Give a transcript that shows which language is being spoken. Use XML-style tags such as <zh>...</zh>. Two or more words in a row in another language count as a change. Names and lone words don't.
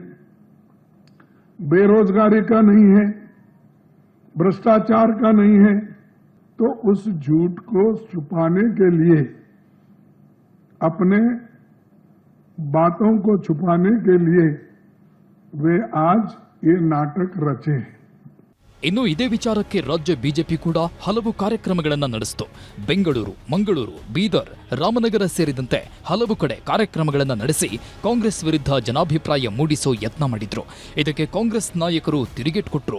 <hi>बेरोजगारी का नहीं है, भ्रष्टाचार का नहीं है, तो उस झूठ को छुपाने के लिए अपने बातों को छुपाने के लिए वे आज ये नाटक रचे हैं।</hi> <kn>ಇನ್ನು ಇದೇ ವಿಚಾರಕ್ಕೆ ರಾಜ್ಯ ಬಿಜೆಪಿ ಕೂಡ ಹಲವು ಕಾರ್ಯಕ್ರಮಗಳನ್ನ ನಡೆಸಿತು. ಬೆಂಗಳೂರು, ಮಂಗಳೂರು, ಬೀದರ್, ರಾಮನಗರ ಸೇರಿದಂತೆ ಹಲವು ಕಡೆ ಕಾರ್ಯಕ್ರಮಗಳನ್ನ ನಡೆಸಿ ಕಾಂಗ್ರೆಸ್ ವಿರುದ್ಧ ಜನಾಭಿಪ್ರಾಯ ಮೂಡಿಸೋ ಯತ್ನ ಮಾಡಿದ್ರು. ಇದಕ್ಕೆ ಕಾಂಗ್ರೆಸ್ ನಾಯಕರು ತಿರುಗೇಟು ಕೊಟ್ಟರು.</kn>